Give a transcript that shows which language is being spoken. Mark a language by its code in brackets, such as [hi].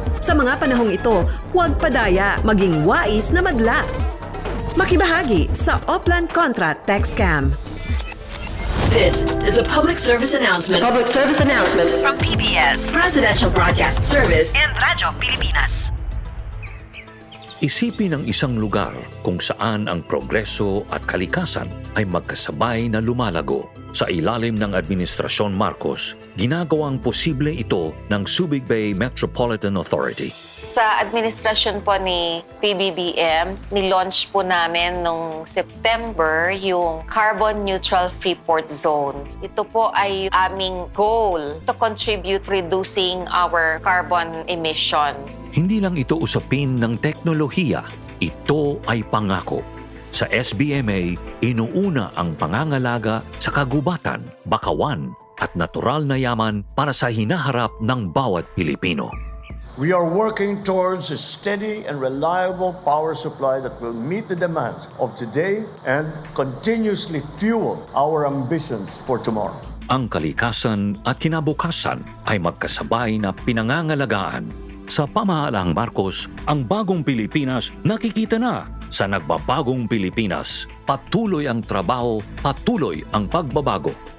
[tl] Sa mga panahong ito, huwag padaya, maging wais na madla. Makibahagi sa Oplan Contra Text Scam. [en] This is a public service announcement. From PBS, Presidential Broadcast Service, and Radyo Pilipinas. [tl] Isipin ang isang lugar kung saan ang progreso at kalikasan ay magkasabay na lumalago. Sa ilalim ng Administrasyon Marcos, ginagawang posible ito ng Subic Bay Metropolitan Authority. Sa administrasyon po ni PBBM, nilaunch po namin noong September yung Carbon Neutral Freeport Zone. Ito po ay aming [en] goal to contribute reducing our carbon emissions. [tl] Hindi lang ito usapin ng teknolohiya, ito ay pangako. Sa SBMA, inuuna ang pangangalaga sa kagubatan, bakawan at natural na yaman para sa hinaharap ng bawat Pilipino. [en] We are working towards a steady and reliable power supply that will meet the demands of today and continuously fuel our ambitions for tomorrow. [tl] Ang kalikasan at kinabukasan ay magkasabay na pinangangalagaan. Sa pamahalaang Marcos, ang bagong Pilipinas nakikita na. Sa nagbabagong Pilipinas, patuloy ang trabaho, patuloy ang pagbabago.